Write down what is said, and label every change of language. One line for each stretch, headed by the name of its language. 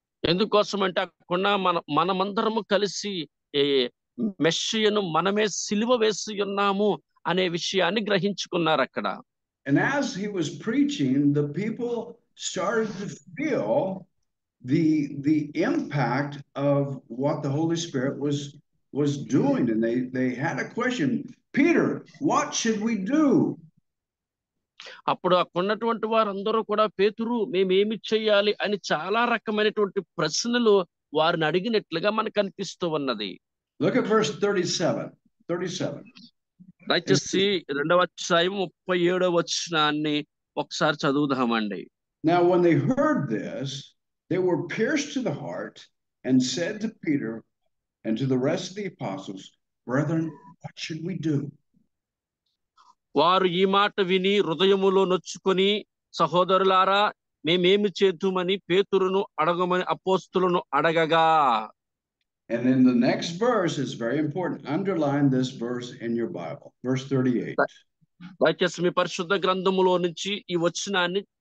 Telugu: ఎందుకోసం అంటే అక్కడ మనమందరము కలిసి మెస్సియను మనమే సిలువ వేసి ఉన్నాము అనే విషయాన్ని గ్రహించుకున్నారు అక్కడ.
English: And as he was preaching, the people started to feel the impact of what the Holy Spirit was doing, and they had a question, Peter, what should we do?
Telugu: అప్పుడు అక్కడ ఉన్నటువంటి వారందరూ కూడా పేతురు మేమేమి చేయాలి అని చాలా రకమైనటువంటి ప్రశ్నలు వారిని అడిగినట్లుగా మనకు అనిపిస్తూ ఉన్నది.
English: Look at verse 37.
Telugu: దయచేసి 2వ అధ్యాయం 37వ వచనాన్ని ఒకసారి చదువుదామండి.
English: Now when they heard this, they were pierced to the heart and said to Peter and to the rest of the apostles, brethren, what should we do?
Telugu: వారు ఈ మాట విని హృదయములో నొచ్చుకొని సహోదరులారా మేమేమి చేతుమని పేతురును అడగమని అపోస్తులను అడగగా.
English: And in the next verse is very important. Underline this verse in your Bible. Verse 38.
Telugu: దయచేసి మీ పరిశుద్ధ గ్రంథములో నుంచి ఈ వచనాన్ని